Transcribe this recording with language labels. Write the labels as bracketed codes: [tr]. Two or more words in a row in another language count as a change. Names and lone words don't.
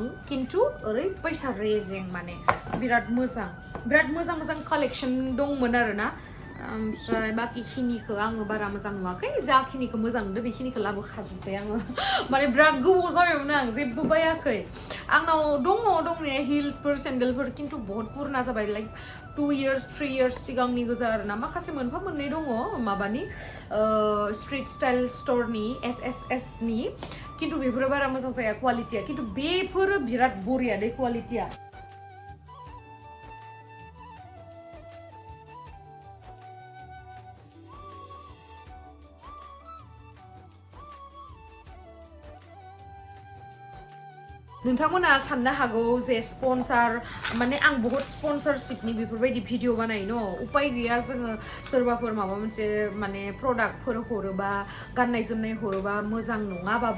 [brx] खिन्थु ओरैबायसा रेजें माने बिराद मोजां कालेक्शन दंमोन आरोना ओमफ्राय बाकिखिनिखौ आङो बारा मोजां नुवाखै जाखिनिखौ मोजां नुदों बेखिनिखौ लाबोखाजोब्बाय आङो माने बिराद गोबाव जाबायमोन आं जेबो बायाखै आंनाव दंनाया हिल्सफोर सेन्देलफोर खिन्थु [hi] बहुत पुरना [brx] जाबाय [en] like 2 years 3 years [brx] सिगांनि गोजा आरोना माखासे मोनफा मोननै दङ माबानि [en] street style [brx] स्टोरनि SSS नि खिन्थु बेफोरो बारा मोजां जाया क्वालिटिया खिन्थु बेफोरो बिराद बरिया दे क्वालिटिया नोंथांमोना साननो हागौ जे स्पन्सर माने आं बहुत स्पन्सरशिपनि बेफोरबायदि भिडिअ बानायो न उपाय गैया जोङो सोरबाफोर माबा मोनसे माने प्रडाक्टफोर हरोबा गाननाय जोमनाय हरोबा मोजां नङाबाबो